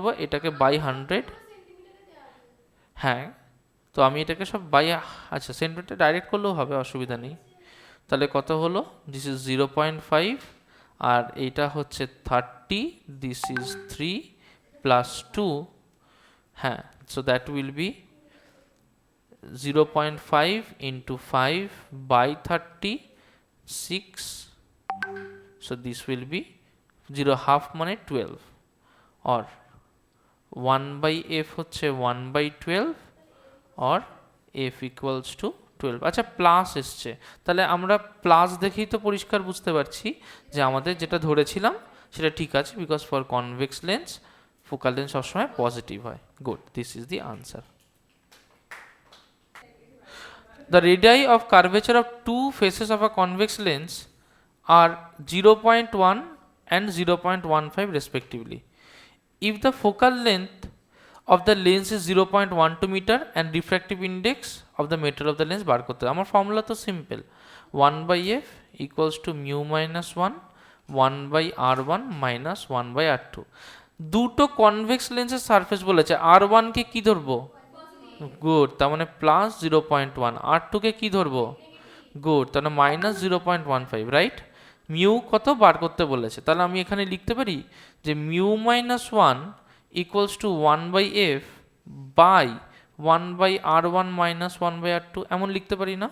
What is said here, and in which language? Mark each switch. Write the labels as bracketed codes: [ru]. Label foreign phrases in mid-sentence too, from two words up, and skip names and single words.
[bn] এটাকে বাই 100, হ্যাঁ, তো আমি এটাকে সব বাই, আচ্ছা সেন্টিমিটার ডাইরেক্ট করলেও হবে, অসুবিধা নেই। তাহলে কত হলো? [en] this is 0.5 [bn] আর এইটা হচ্ছে [en] 30, this is 3 plus 2, হ্যাঁ, so that will be 0.5 into 5 by 30, 6, so this will be 0 half মানে 12, or 1/f হচ্ছে 1/12 or f equals to 12। [bn] আচ্ছা প্লাস এসছে, তাহলে আমরা প্লাস দেখেই তো পরিষ্কার বুঝতে পারছি যে আমাদের যেটা ধরেছিলাম সেটা ঠিক আছে, [en] because for convex lens focal length [bn] সবসময় পজিটিভ হয়। [en] good, this is the answer. The radii of curvature of two faces of a convex lens are 0.1 and 0.15 respectively. If the focal length of the lens is 0.12 meter and refractive index of the metal of the lens [bn] বার করতে হবে। আমার ফর্মুলা তো সিম্পল, [en] 1/f equals to mu minus 1 1/r1 minus 1/r2। [bn] দুটো [en] convex lens surface [bn] বলেছে, r1 কে কি ধরবো? গুড, তার মানে প্লাস 0.1। r2 কে কি ধরবো? গুড, তাহলে মাইনাস 0.15, রাইট? মিউ কত বার করতে বলেছে, তাহলে আমি এখানে লিখতে পারি যে [en] mu minus 1 equals to 1/f by 1/r1 minus 1/r2, [bn] এমন লিখতে পারি না?